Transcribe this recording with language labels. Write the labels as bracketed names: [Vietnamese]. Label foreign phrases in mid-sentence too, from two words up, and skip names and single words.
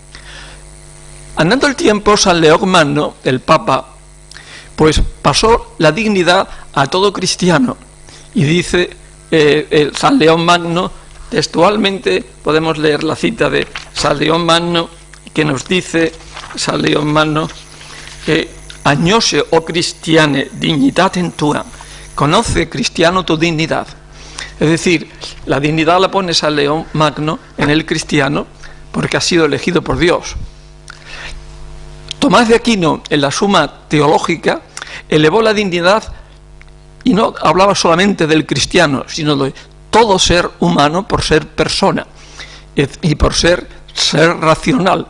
[Spanish] Andando el tiempo, San León Magno, el Papa, pues pasó la dignidad a todo cristiano, y dice San León Magno, textualmente podemos leer la cita de San León Magno, que nos dice San León Magno que [Latin] agnose o cristiane dignitatem tua, [Spanish] conoce, cristiano, tu dignidad. Es decir, la dignidad la pone San León Magno en el cristiano porque ha sido elegido por Dios. Tomás de Aquino, en la Suma Teológica, elevó la dignidad y no hablaba solamente del cristiano, sino de todo ser humano por ser persona y por ser racional.